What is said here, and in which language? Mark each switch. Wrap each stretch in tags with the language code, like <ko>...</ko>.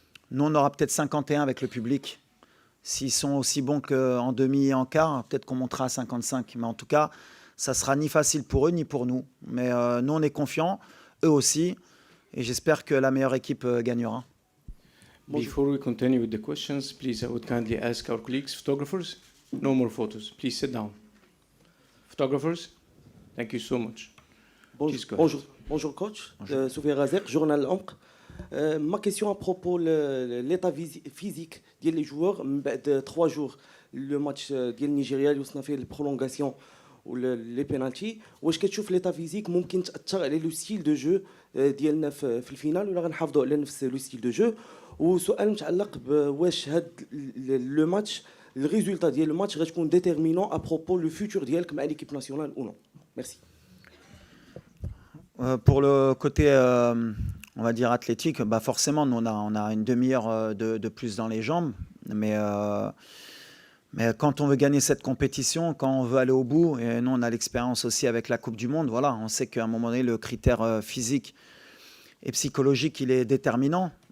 <fr>Nous, on aura peut-être 51 avec le public. S'ils sont aussi bons qu'en demi et en quart, peut-être qu'on montera à 55. Mais en tout cas, ça ne sera ni facile pour eux, ni pour nous. Mais nous, on est confiants, eux aussi. Et j'espère que la meilleure équipe gagnera.</fr> <en>Before we continue with the questions, please, I would kindly ask our colleagues, photographers, no more photos. Please sit down. Photographers, thank you so much.</en> <fr>Bonjour coach, Soufiane Razek, journal Ankh. Ma question à propos de l'état physique des joueurs de 3 jours. Le match du Nigeria, où on a fait la prolongation ou les penalties.</fr> <ar>واش كتشوف</ar> <fr>l'état physique</fr> <ar>ممكن تأثر على</ar> <fr>le style de jeu</fr> <ar>ديالنا في الفينال ولا غنحافظوا على نفس</ar> <fr>le style de jeu.</fr> <ar>وسؤال متعلق بواش هاد لو ماتش الريزولتا ديال الماتش غتكون</ar> <fr>ديتيرمينون ا بروبو لو فيتور</fr> <ar>ديالك مع</ar> <fr>ليكيب ناسيونال</fr> <ar>او نو. ميرسي.</ar> <fr>Pour le côté, on va dire athlétique, bah forcément, nous, on a une demi-heure de plus dans les jambes. Mais quand on veut gagner cette compétition, quand on veut aller au bout, et nous, on a l'expérience aussi avec la Coupe du Monde, voilà, on sait qu'à un moment donné, le critère physique et psychologique, il est déterminant.</fr>